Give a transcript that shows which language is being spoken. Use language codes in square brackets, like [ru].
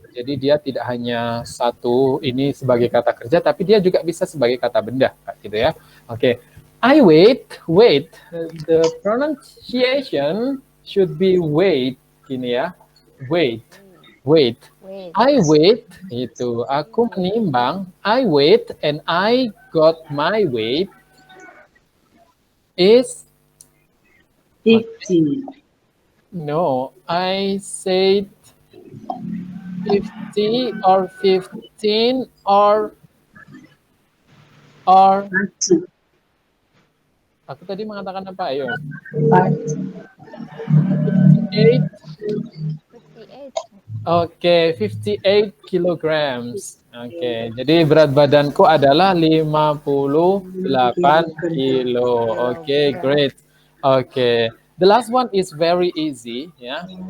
[id] Jadi dia tidak hanya satu ini sebagai kata kerja tapi dia juga bisa sebagai kata benda gitu ya. [en] Oke. I wait. The pronunciation should be wait [id] gini ya. [en] Wait. I wait [id] itu aku menimbang. [en] I wait and I got my weight is 50. No, I said 50 or 15 or 30. [id] aku tadi mengatakan apa? Ayo. 58. 58. [en] Oke, 58 kilograms. [id] Oke, jadi berat badanku adalah 58 kilo. [en] Oke, great. Oke, the last one is very easy ya.